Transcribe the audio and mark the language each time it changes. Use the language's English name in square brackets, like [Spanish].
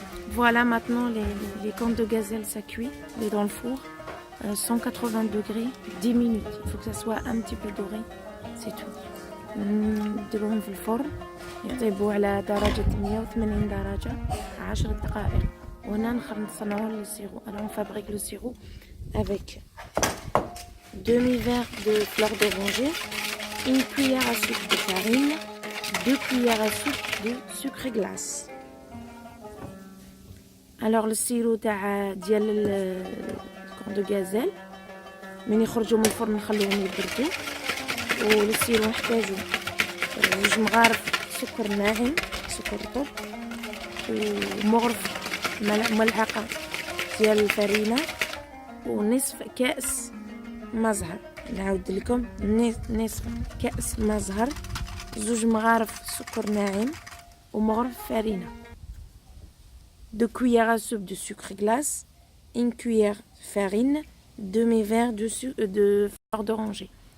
[French] Voilà, maintenant les cornes de gazelle ça cuit, on est dans le four, 180 degrés, 10 minutes. Il faut que ça soit un petit peu doré, c'est tout. [Arabic] نديروهم في الفرن يطيبوا على درجة 180 درجة 10 دقائق. وهنا نصنعوا لو سيرو. [French] Alors on fabrique le sirop avec demi-verre de fleur d'oranger, une cuillère à soupe de farine, 2 cuillères à soupe de sucre glace. [Arabic] Alors le sirop تاع ديال الكون دو غازيل من يخرجوا من الفرن نخليهم يبردوا. والسيرو نحتاجو 2 مغارف سكر ناعم، سكر رطب، ومغرف ملعقة ديال الفرينة، ونصف كأس ما زهر. نعاود لكم، نصف كأس ما زهر، 2 مغارف سكر ناعم ومغرف فرينة، 2 cuillères à soupe de sucre glace, 1 cuillère farine, demi-verre de fleur d'oranger.